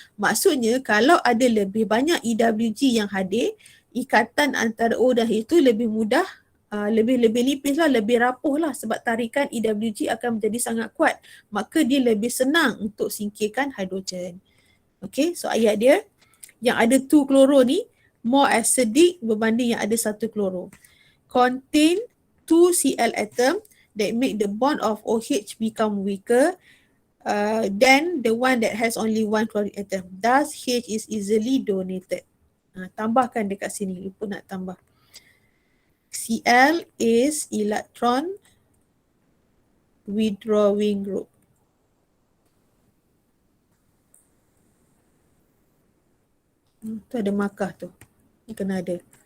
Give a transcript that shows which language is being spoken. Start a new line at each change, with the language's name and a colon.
Malay: Maksudnya kalau ada lebih banyak EWG yang hadir, ikatan antara O dan H itu lebih mudah, lebih nipis lah, lebih rapuh lah sebab tarikan EWG akan menjadi sangat kuat. Maka dia lebih senang untuk singkirkan hidrogen. Okay, so ayat dia yang ada 2 kloro ni more acidic berbanding yang ada satu kloro.
English: Contain 2 Cl atom that make the bond of OH become weaker than the one that has only one chlorine atom. Thus H is easily donated.
Malay: Tambahkan dekat sini, lupa nak tambah.
English: Cl is electron withdrawing group.
Malay: Tu ada markah tu. Kena ada.